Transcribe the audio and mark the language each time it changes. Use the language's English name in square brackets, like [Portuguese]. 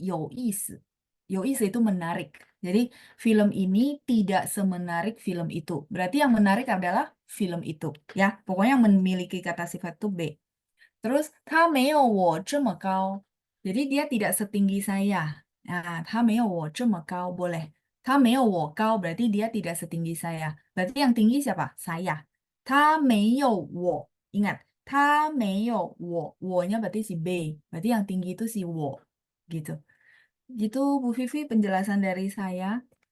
[Chinese] 这个电影没有那个电影有意思. 有意思 [Indonesian] itu menarik. Jadi film ini tidak semenarik film itu. Berarti yang menarik adalah film itu. Ya, pokoknya yang memiliki kata sifat itu B. [Chinese] Terus, 他没有我这么高. [Indonesian] Jadi dia tidak setinggi saya. Nah, [Chinese] 他没有我这么高 [Indonesian] boleh. [Chinese] 他没有我高 [Indonesian] berarti dia tidak setinggi saya. Berarti yang tinggi siapa? Saya. 他没有我. Ingat, 他没有我. 我-nya berarti si B. Berarti yang tinggi itu si 我.Gitu. Gitu Bu Vivi penjelasan dari saya.